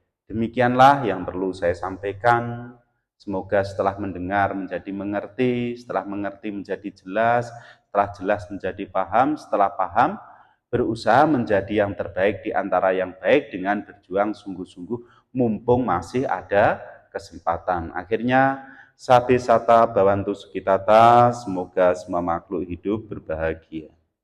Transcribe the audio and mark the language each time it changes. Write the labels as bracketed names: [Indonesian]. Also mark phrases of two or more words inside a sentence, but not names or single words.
[Indonesian] Demikianlah yang perlu saya sampaikan. Semoga setelah mendengar menjadi mengerti, setelah mengerti menjadi jelas, setelah jelas menjadi paham, setelah paham berusaha menjadi yang terbaik di antara yang baik dengan berjuang sungguh-sungguh mumpung masih ada kesempatan. [Pali] Akhirnya Sabe sata bawantu sukitata, [Indonesian] semoga semua makhluk hidup berbahagia.